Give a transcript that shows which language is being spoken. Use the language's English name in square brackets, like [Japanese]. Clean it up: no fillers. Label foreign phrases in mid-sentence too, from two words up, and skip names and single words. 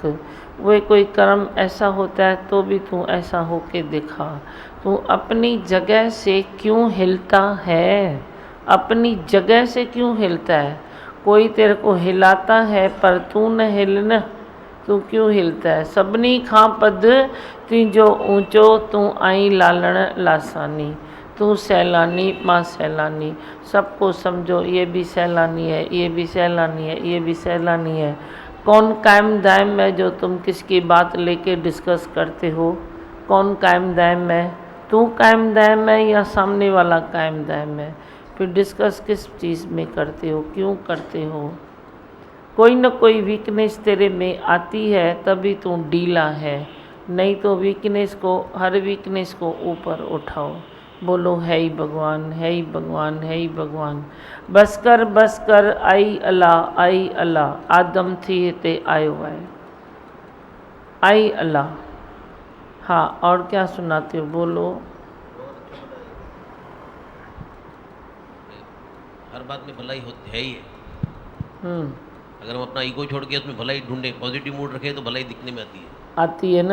[Hindi] वही कोई कर्म ऐसा होता है तो भी तू ऐसा होके दिखा। तू अपनी जगह से क्यों हिलता है, अपनी जगह से क्यों हिलता है। कोई तेरे को हिलाता है पर तू न हिलन, तू क्यों हिलता है। [Sindhi] सभिनी खां पद तुंहिंजो ऊंचो, तू आई लालण लासानी, तू सैलानी मां सैलानी। [Hindi] सबको समझो ये भी सैलानी है, ये भी सैलानी है, ये भी सैलानी है। कौन कायम दायम है जो तुम किसकी बात लेके डिस्कस करते हो, कौन कायम दायम है, तू कायम दायम है या सामने वाला कायम दायम है। फिर डिस्कस किस चीज़ में करते हो, क्यों करते हो। कोई न कोई वीकनेस तेरे में आती है तभी तू ढीला है, नहीं तो वीकनेस को, हर वीकनेस को ऊपर उठाओ। बोलो है ही भगवान, है ही भगवान, है ही भगवान। [Sindhi] बस कर आई अल्लाह, आई अल्लाह, आदम थी हिते आयो है, आई अल्लाह। [Hindi] हाँ, और क्या सुनाते हो, बोलो। हर बात में भलाई होती है ही है। अगर हम अपना ईगो छोड़ के उसमें भलाई ढूंढे, [English] positive mood [Hindi] रखें तो भलाई दिखने में आती है